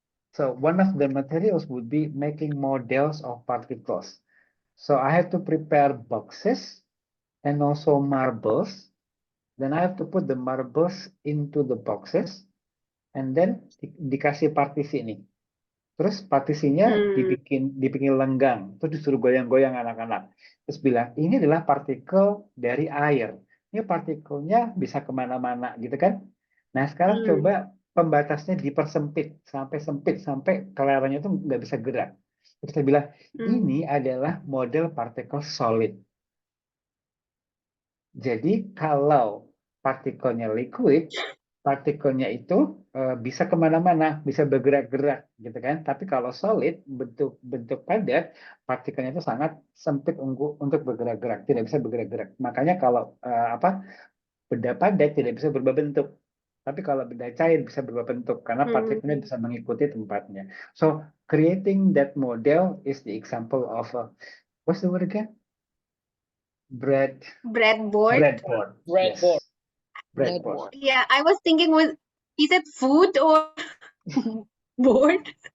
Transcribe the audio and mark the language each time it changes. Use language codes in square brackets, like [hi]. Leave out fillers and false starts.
[en] So one of the materials would be making models of particles. So I have to prepare boxes and also marbles. Then I have to put the marbles into the boxes and then [id] dikasih partisi nih. Terus partisinya dibikin lenggang, terus disuruh goyang-goyang anak-anak. Terus bilang, ini adalah partikel dari air. Ini partikelnya bisa kemana-mana gitu kan. Nah sekarang coba pembatasnya dipersempit, sampai keleranya itu nggak bisa gerak. Terus saya bilang, ini adalah model partikel solid. Jadi kalau partikelnya liquid, partikelnya itu bisa kemana-mana, bisa bergerak-gerak, gitu kan? Tapi kalau solid, bentuk padat, partikelnya itu sangat sempit untuk bergerak-gerak, tidak bisa bergerak-gerak. Makanya kalau benda padat tidak bisa berubah bentuk. Tapi kalau benda cair bisa berubah bentuk karena partikelnya bisa mengikuti tempatnya. [en] So creating that model is the example of what's the word again? Breadboard. Breadboard. Breadboard. Yeah, I was thinking, is it food or board?